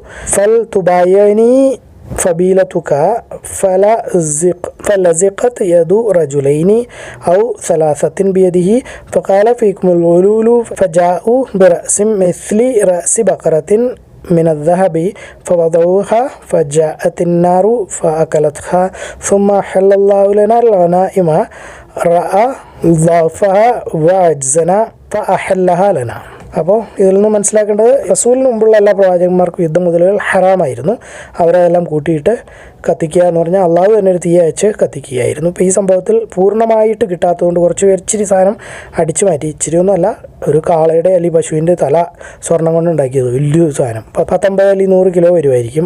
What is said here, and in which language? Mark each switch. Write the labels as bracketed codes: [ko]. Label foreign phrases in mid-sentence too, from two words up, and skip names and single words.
[ar] فلتبايعني فبيلتك فلزقت يد رجلين أو 3 بيده فقال فيكم الغلول فجاءوا برأس مثل رأس بقرة من الذهب فوضعوها فجاءت النار فأكلتها ثم حل الله لنا الغنائم رأى ضعفها وعجزنا فأحلها لنا. [ml] അപ്പോൾ ഇതിൽ നിന്ന് മനസ്സിലാക്കേണ്ടത്, റസൂലിന് മുമ്പുള്ള എല്ലാ പ്രവാചകന്മാർക്കും യുദ്ധം മുതലുകൾ ഹറാമായിരുന്നു. അവരെല്ലാം കൂട്ടിയിട്ട് കത്തിക്കുക എന്ന് പറഞ്ഞാൽ അള്ളാഹു തന്നെ ഒരു തീ അയച്ച് കത്തിക്കുകയായിരുന്നു. ഇപ്പോൾ ഈ സംഭവത്തിൽ പൂർണ്ണമായിട്ട് കിട്ടാത്തതുകൊണ്ട് കുറച്ച് പേർ ഇച്ചിരി സാധനം അടിച്ചു മാറ്റി. ഇച്ചിരിയൊന്നുമല്ല, ഒരു കാളയുടെ അല്ലെങ്കിൽ പശുവിൻ്റെ തല സ്വർണ്ണം കൊണ്ട് ഉണ്ടാക്കിയത്, വലിയൊരു സാധനം, 19 അല്ലെങ്കിൽ 100 കിലോ വരുമായിരിക്കും.